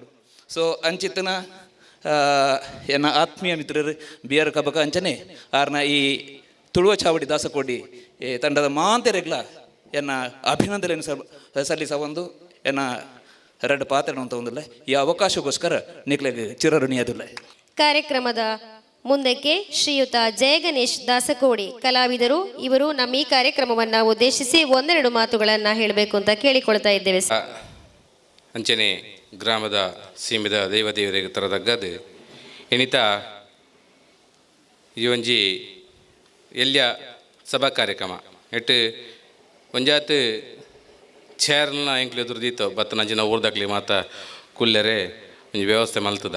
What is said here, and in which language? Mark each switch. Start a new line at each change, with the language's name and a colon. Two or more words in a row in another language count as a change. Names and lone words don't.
Tulu: ಸೊ ಅಂಚಿತ್ತನ ಎನ್ನ ಆತ್ಮೀಯ ಮಿತ್ರರು ಬಿಆರ್ ಕಬಕ ಅಂಚನೆ ಆರ್ನ ಈ ತುಳುವ ಚಾವಡಿ ದಾಸಕೋಡಿ ತಂಡದ ಮಾಂತೆರೆಗ್ಲ ಎನ್ನ ಅಭಿನಂದನೆ ಸಲ್ಲಿಸ ಒಂದು ಎನ್ನ ಎರಡು ಪಾತ್ರ ಅಂತ ಒಂದಿಲ್ಲ ಈ ಅವಕಾಶಕ್ಕೋಸ್ಕರ ನಿಕ್ಲೆಗೆ ಚಿರಋಣಿಯಾದಿಲ್ಲ.
Kannada: ಕಾರ್ಯಕ್ರಮದ ಮುಂದಕ್ಕೆ ಶ್ರೀಯುತ ಜಯಗಣೇಶ್ ದಾಸಕೋಡಿ ಕಲಾವಿದರು. ಇವರು ನಮ್ಮ ಈ ಕಾರ್ಯಕ್ರಮವನ್ನು ಉದ್ದೇಶಿಸಿ ಒಂದೆರಡು ಮಾತುಗಳನ್ನು ಹೇಳಬೇಕು ಅಂತ ಕೇಳಿಕೊಳ್ತಾ ಇದ್ದೇವೆ.
Tulu: ಅಂಚನೆ ಗ್ರಾಮದ ಸೀಮಿತ ದೇವದೇವರಿಗೆ ತರದಗ್ಗದು ಎನಿತ ಈ ಒಂಜಿ ಎಲ್ಯ ಸಭಾ ಕಾರ್ಯಕ್ರಮ ಎಟ್ಟು ಒಂಜಾತ್ ಚೇರ್ನ ಎಂಕ್ಲು ಎದುರುದೀತು ಬತ್ತ ನಂಜಿನ ಊರ್ದಾಗ್ಲಿ ಮಾತ ಕುಲ್ಲರೆ ಒಂಜಿ ವ್ಯವಸ್ಥೆ ಮಲ್ತದ.